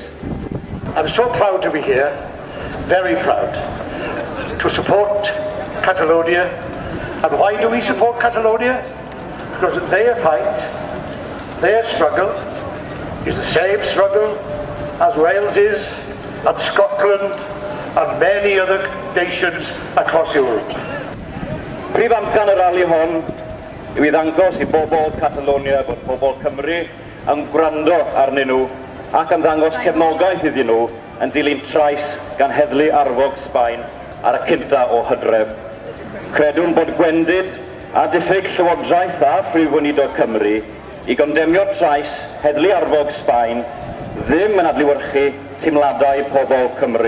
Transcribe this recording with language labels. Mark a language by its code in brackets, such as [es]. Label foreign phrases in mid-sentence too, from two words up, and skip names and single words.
[en] I'm so proud to be here, very proud, to support Catalonia. And why do we support Catalonia? Because their fight, their struggle, is the same struggle as Wales is, and Scotland, and many other nations across Europe. [cy] Prif amcan y rali hon yw i ddangos i bobl Catalonia bod pobl Cymru yn gwrando arnyn nhw ac yn ddangos cefnogaeth iddyn nhw yn dilyn trais gan heddlu arfog Sbaen ar y 5 o Hydref. Credwn bod gwendid a diffyg llywodraeth a Phrif Weinidog Cymru i gondemio trais heddlu arfog Sbaen ddim yn adlewyrchu teimladau pobl Cymru.